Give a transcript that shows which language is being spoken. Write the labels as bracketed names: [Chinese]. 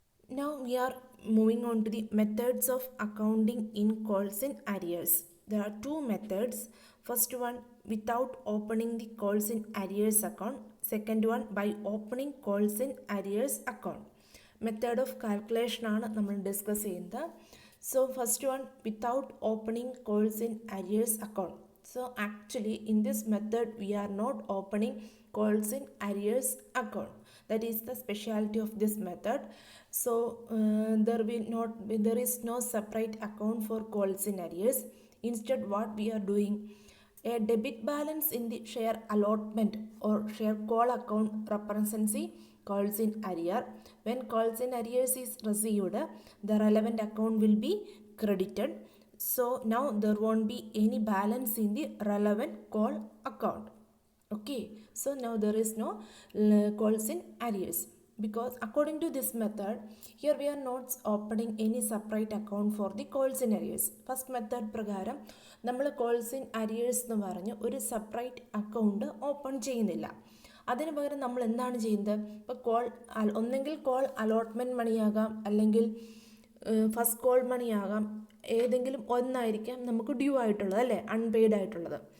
[English] Now we are moving on to the methods of accounting in calls in arrears. There are two methods. First one, without opening the calls in arrears account. Second one, by opening calls in arrears account. Method of calculation [Malayalam] ആണ് നമ്മൾ discuss ചെയ്യുന്നത്. [English] So first one, without opening calls in arrears account. So actually in this method we are not opening calls in arrears account. That is the specialty of this method. So there is no separate account for calls in arrears. Instead what we are doing, a debit balance in the share allotment or share call account represents the calls in arrear. When calls in arrears is received, the relevant account will be credited. So now there won't be any balance in the relevant call account. Okay, so now there is no calls in arrears, because according to this method, here we are not opening any separate account for the calls in arrears. [Malayalam] First method പ്രകാരം നമ്മൾ calls in arrears എന്ന് പറഞ്ഞ് ഒരു separate account open ചെയ്യുന്നില്ല. അതിന് പകരം നമ്മൾ എന്താണ് ചെയ്യുന്നത്, ഇപ്പോൾ കോൾ ഒന്നെങ്കിൽ കോൾ അലോട്ട്മെൻറ്റ് മണിയാകാം, അല്ലെങ്കിൽ ഫസ്റ്റ് കോൾ മണിയാകാം, ഏതെങ്കിലും ഒന്നായിരിക്കാം നമുക്ക് ഡ്യൂ ആയിട്ടുള്ളത്, അല്ലേ, അൺപെയ്ഡ് ആയിട്ടുള്ളത്.